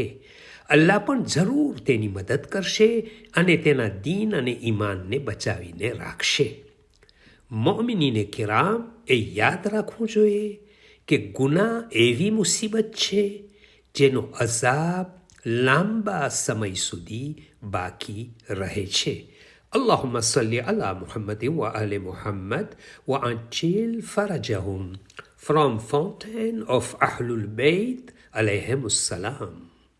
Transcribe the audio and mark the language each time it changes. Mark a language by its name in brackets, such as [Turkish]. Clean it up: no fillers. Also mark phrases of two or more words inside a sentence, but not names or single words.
[Gujarati] અલ્લાહ પણ જરૂર તેની મદદ કરશે અને તેના દીન અને ઈમાનને બચાવીને રાખશે. મોમિનીને કિરામ એ યાદ રાખવું જોઈએ કે ગુનાહ એવી મુસીબત છે જેનો અઝાબ લાંબા સમય સુધી બાકી રહે છે. [Arabic] اللهم صل على محمد وآل محمد وعجل فرجهم. [English] From Fountain of Ahlul Bayt [Arabic] عليهم السلام.